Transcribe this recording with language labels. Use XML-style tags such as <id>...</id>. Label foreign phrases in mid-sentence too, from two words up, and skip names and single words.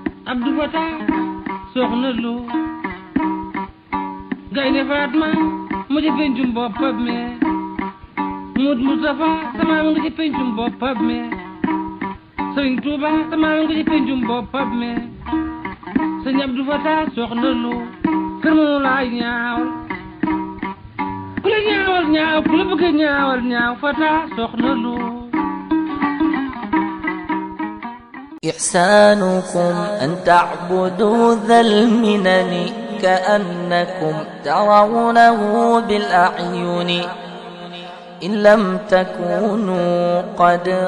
<wo>Abdou Fata soxna Lo Gaynde Fatma mu ci pencum boppam me Mut Mustafa sama nga ci pencum boppam me Sëriñ Tuuba sama nga ci pencum boppam me Sëriñ Abdou Fata soxna Lo kër mënu laa ñaawal ku la ñaawal ñaaw ku la bëgg ñaawal ñaaw Fata soxna Lo</wo> <ar>إحسانكم أن تعبدوا ذا المنن كأنكم ترونه بالأعين إن لم تكونوا قد</ar>